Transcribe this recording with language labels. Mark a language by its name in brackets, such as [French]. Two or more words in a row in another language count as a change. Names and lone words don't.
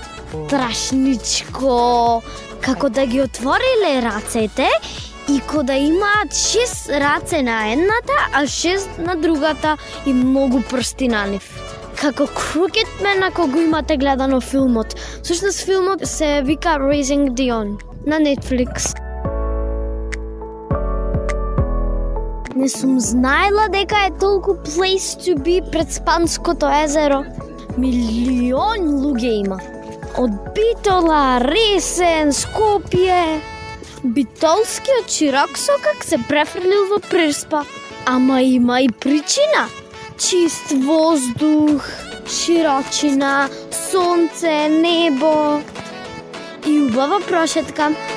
[Macedonian] Страшничко, како да ги отвориле рацете и ко да имаат 6 раце на едната, а 6 на другата и многу прсти на нив. Како Crooked ако го имате гледано филмот. Всушност филмот се вика Raising Dion на Netflix. Не сум знаела дека е толку [English] place to be [Macedonian] пред Спанското езеро. Милиони луѓе има. Од Битола, Ресен, Скопје. Битолскиот чирок сокак се префрлил во Преспа. Ама има и причина. Чист воздух, широчина, сонце, небо и убава прошетка.